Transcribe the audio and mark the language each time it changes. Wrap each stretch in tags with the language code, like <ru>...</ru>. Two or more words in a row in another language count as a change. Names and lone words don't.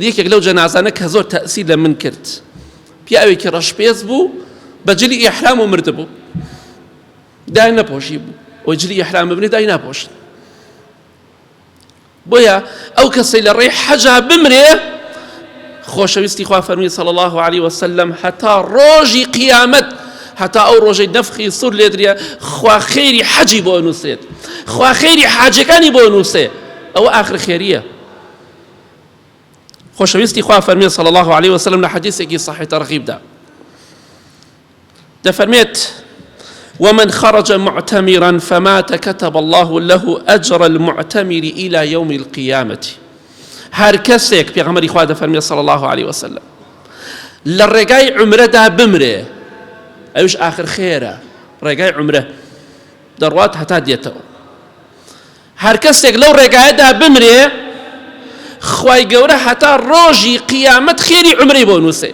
<ckb>یەکێک لەو جەنازانە کە زۆر تەئسیر لە من کرد، پیاوێکی ڕەشپێز بوو بە جلی ئیحرام و مردبوو، دای نەپۆشی بوو، ئەوەی جلی ئیحرام ببنێ دای ناپۆشن. بۆیە ئەو کەسەی لە ڕێی حەجا بمرێ، خۆشەویستی خوا فەرمی</ckb> <ar>صلى الله عليه وسلم</ar> <ckb>هەتا ڕۆژی قیامەت، هەتا ئەو ڕۆژەی نەفخی سوور لێ درێ، خوا خێری حەجی بۆ نووسێت، خوا خێری حاجەکانی بۆ نووسێ، ئەوە ئاخر خێریە. خۆشەویستی خوا فەرمی</ckb> <ar>صلى الله عليه وسلم</ar> <ckb>لە حەدیثێکی صحیح تەرغیبدا دەفەرمێت</ckb> <ar>ومن خرج معتمرا فمات كتب الله له أجر المعتمر إلى يوم القيامة.</ar> <ckb>هر کەسێک پێغەمبەری خوا دەفەرمێ</ckb> <ar>صلى الله عليه وسلم</ar> <ckb>لە ڕێگای عومرەدا بمرێ، ئەوش ئاخر خێرە، ڕێگای عومرە دەڕوات هەتا دێتەوە. هەر کەسێک لەو ڕێگایەدا بمرێ، خوای گەورە هەتا ڕۆژی قیامەت خێری عومرەی بۆ نووسێ.</ckb>